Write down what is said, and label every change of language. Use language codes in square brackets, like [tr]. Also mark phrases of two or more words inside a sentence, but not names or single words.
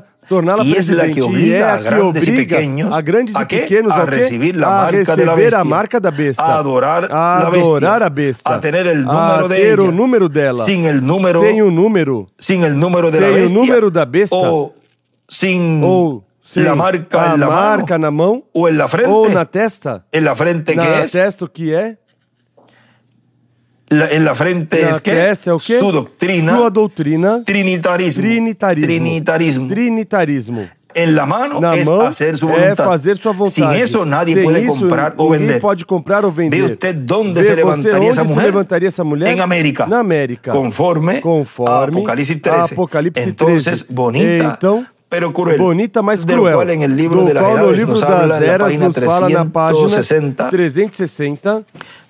[es] Y es la que obliga a grandes y pequeños a recibir la marca de la bestia, a adorar la bestia, a tener el número de ella, sin el número de la bestia, o sin la marca en la mano, o en la frente, [pt] ou na testa. [es] En la frente, [pt] na testa, o que é? [es] En la frente es que su doctrina, [pt] sua doutrina, trinitarismo. [es] En la mano es hacer su voluntad. [pt] Fazer sua vontade. [es] Sin eso nadie puede comprar o vender. [pt] Ninguém pode comprar ou vender. [es] ¿Ve usted dónde se levantaría esa mujer? En América. [pt] Na América. [es] Conforme a Apocalipsis 13. Entonces, bonita. Pero cruel. [pt] Bonita, mas cruel. [es] Cual en el libro de las Eras nos habla en la página 360.